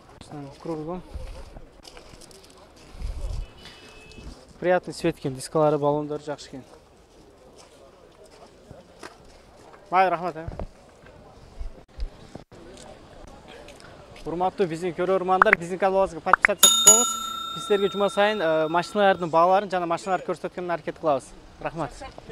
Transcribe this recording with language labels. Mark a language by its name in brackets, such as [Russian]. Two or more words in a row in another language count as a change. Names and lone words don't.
[Russian] Кругом. Приятный свет [Kazakh] екен, дискалары, баллондары жақсы екен. Рахмат. [Kyrgyz] Урматтуу биздин көрөрмандар, биздин каналыбызга подписаться кылыңыз. Биз силерге жума сайын машиналардын бааларын жана машиналарды көрсөткөнгө аракет кылабыз.